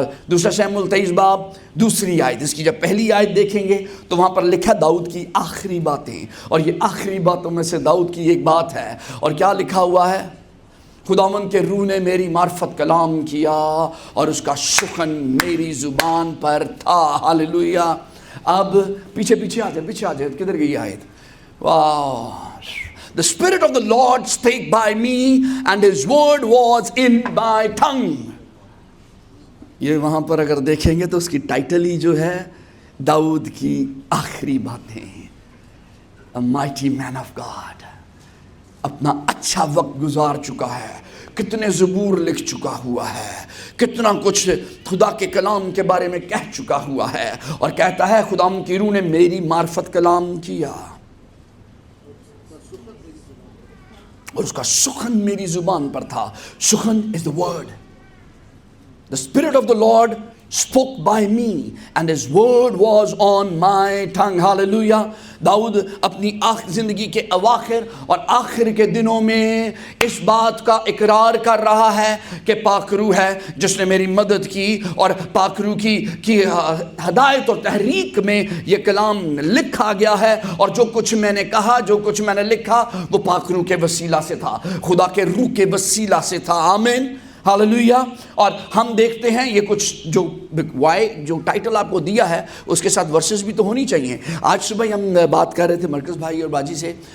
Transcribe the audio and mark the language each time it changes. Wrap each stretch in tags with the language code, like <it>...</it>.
<ur>دوسرا شموئیل 23 باب دوسری آیت، اس کی جب پہلی آیت دیکھیں گے تو وہاں پر لکھا داؤد کی آخری باتیں، اور یہ آخری باتوں میں سے داؤد کی ایک بات ہے، اور کیا لکھا ہوا ہے؟ خداوند کے روح نے میری معرفت کلام کیا اور اس کا سخن میری زبان پر تھا۔ ہاللویا۔ اب پیچھے آ جائے، کدھر گئی آیت؟ Wow.</ur> <en>The Spirit of the Lord spake by me and His word was in my tongue.</en> <ur>یہ وہاں پر اگر دیکھیں گے تو اس کی ٹائٹل ہی جو ہے داؤد کی آخری باتیں،</ur> <en>A mighty man of God.</en> <ur>اپنا اچھا وقت گزار چکا ہے، کتنے زبور لکھ چکا ہوا ہے، کتنا کچھ خدا کے کلام کے بارے میں کہہ چکا ہوا ہے، اور کہتا ہے خداوند کی روح نے میری معرفت کلام کیا اور اس کا سخن میری زبان پر تھا۔ سخن</ur> <en>is the word. The Spirit of the Lord spoke by me and His word was on my tongue. Hallelujah.</en> <ur>داؤد اپنی زندگی کے اواخر اور آخر کے دنوں میں اس بات کا اقرار کر رہا ہے کہ پاک روح ہے جس نے میری مدد کی، اور پاک روح کی ہدایت اور تحریک میں یہ کلام لکھا گیا ہے، اور جو کچھ میں نے کہا، جو کچھ میں نے لکھا، وہ پاک روح کے وسیلہ سے تھا، خدا کے روح کے وسیلہ سے تھا۔ آمین، ہاللویا۔ اور ہم دیکھتے ہیں یہ کچھ جو ٹائٹل آپ کو دیا ہے اس کے ساتھ ورسز بھی تو ہونی چاہیے۔ آج صبح ہم بات کر رہے تھے مرکز بھائی اور باجی سے</ur>